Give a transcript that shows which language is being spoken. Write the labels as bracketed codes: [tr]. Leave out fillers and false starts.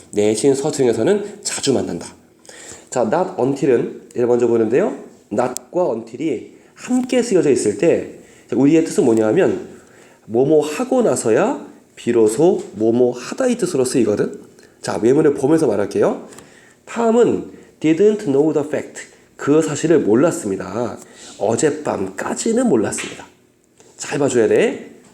[ko] 내신 서술형에서는 자주 만난다. 자, not until은 얘를 먼저 보는데요. not과 until이 함께 쓰여져 있을 때 우리의 뜻은 뭐냐면 뭐뭐 하고 나서야 비로소 뭐뭐 하다 이 뜻으로 쓰이거든. 자, 예문을 보면서 말할게요. 탐은 [en] didn't know the fact. [ko] 그 사실을 몰랐습니다. 어젯밤까지는 몰랐습니다. 잘 봐줘야 돼.